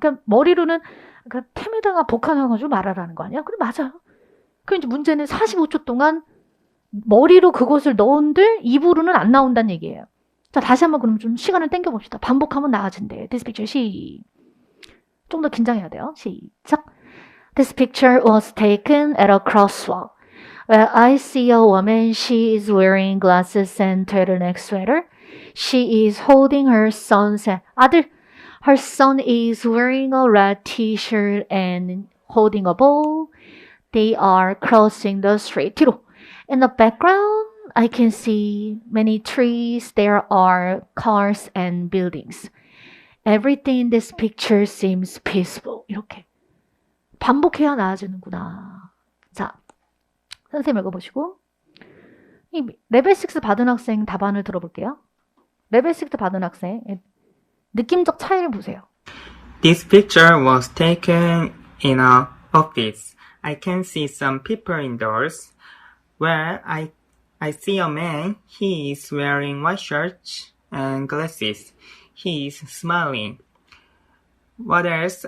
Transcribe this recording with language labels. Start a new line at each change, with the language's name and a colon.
Korean: 그러니까 머리로는 그러니까 템에다가 복한해가지고 말하라는 거 아니야? 그래 맞아요. 그럼 이제 문제는 45초 동안 머리로 그것을 넣은들 입으로는 안 나온다는 얘기예요. 자, 다시 한번 그럼 좀 시간을 당겨봅시다. 반복하면 나아진대.
English: This picture
Korean: 좀 더 긴장해야 돼요. 시작.
English: This picture was taken at a crosswalk. Well, I see a woman. She is wearing glasses and turtleneck sweater. She is holding her son's hand.
Korean: 아들,
English: her son is wearing a red t-shirt and holding a ball. They are crossing the street. 뒤로. In the background, I can see many trees. There are cars and buildings. Everything in this picture seems peaceful.
Korean: 이렇게. 반복해야 나아지는구나. 자, 선생님 읽어보시고. 이 레벨 6 받은 학생 답안을 들어볼게요. 레벨 6 받은 학생 느낌적 차이를 보세요.
English: This picture was taken in an office. I can see some people indoors. Where I see a man. He is wearing white shirt and glasses. He is smiling. What else?